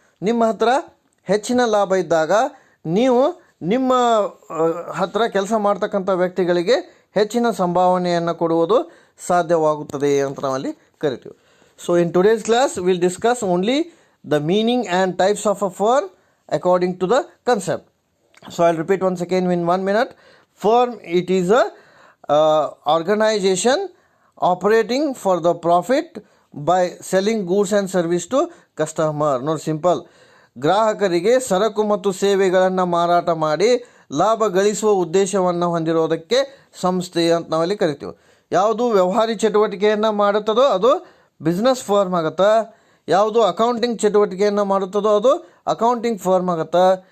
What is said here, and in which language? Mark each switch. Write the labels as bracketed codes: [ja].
[kn] ನಿಮ್ಮ ಹತ್ರ ಹೆಚ್ಚಿನ ಲಾಭ ಇದ್ದಾಗ ನೀವು ನಿಮ್ಮ ಹತ್ರ ಕೆಲಸ ಮಾಡ್ತಕ್ಕಂಥ ವ್ಯಕ್ತಿಗಳಿಗೆ ಹೆಚ್ಚಿನ ಸಂಭಾವನೆಯನ್ನು ಕೊಡುವುದು ಸಾಧ್ಯವಾಗುತ್ತದೆ ಅಂತ ನಾವಲ್ಲಿ ಕರಿತೀವಿ. [en] So in today's class will discuss only the meaning and types of a firm according to the concept. So I will repeat once again in 1 minute. Firm, it is a organization operating for the profit by selling goods and service to customer. [kn] ನೋಡಿ, simple. ಗ್ರಾಹಕರಿಗೆ ಸರಕು ಮತ್ತು ಸೇವೆಗಳನ್ನು ಮಾರಾಟ ಮಾಡಿ ಲಾಭ ಗಳಿಸುವ ಉದ್ದೇಶವನ್ನು ಹೊಂದಿರೋದಕ್ಕೆ ಸಂಸ್ಥೆ ಅಂತ ನಾವಲ್ಲಿ ಕರಿತೀವಿ. ಯಾವುದು ವ್ಯವಹಾರಿ ಚಟುವಟಿಕೆಯನ್ನು ಮಾಡುತ್ತದೋ ಅದು ಬಿಸ್ನೆಸ್ ಫರ್ಮ್ ಆಗುತ್ತೆ. ಯಾವುದು ಅಕೌಂಟಿಂಗ್ ಚಟುವಟಿಕೆಯನ್ನು ಮಾಡುತ್ತದೋ ಅದು ಅಕೌಂಟಿಂಗ್ ಫರ್ಮ್ ಆಗುತ್ತೆ.